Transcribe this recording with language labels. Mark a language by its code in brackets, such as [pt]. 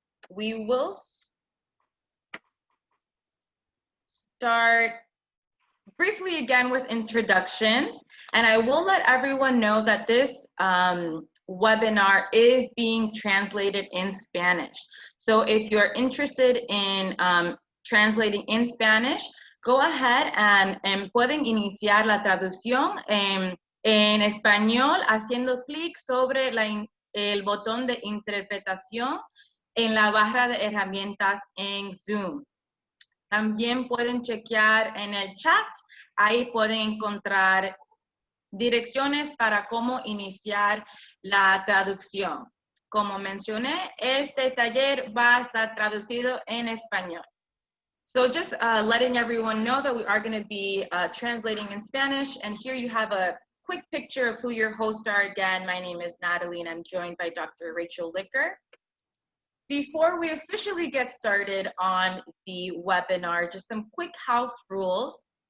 [en] We will start briefly again with introductions, and I will let everyone know that this webinar is being translated in Spanish. So if you're interested in translating in Spanish, go ahead and [es] pueden iniciar la traducción en español haciendo clic sobre el botón de interpretación en la barra de herramientas en Zoom. También pueden chequear en el chat, ahí pueden encontrar direcciones para cómo iniciar la traducción. Como mencioné, este taller va a estar traducido en español. [en] So just letting everyone know that we are going to be translating in Spanish, and here you have a quick picture of who your hosts are. Again, my name is Natalie, and I'm joined by Dr. Rachel Licker. Before we officially get started on the webinar, just some quick house rules.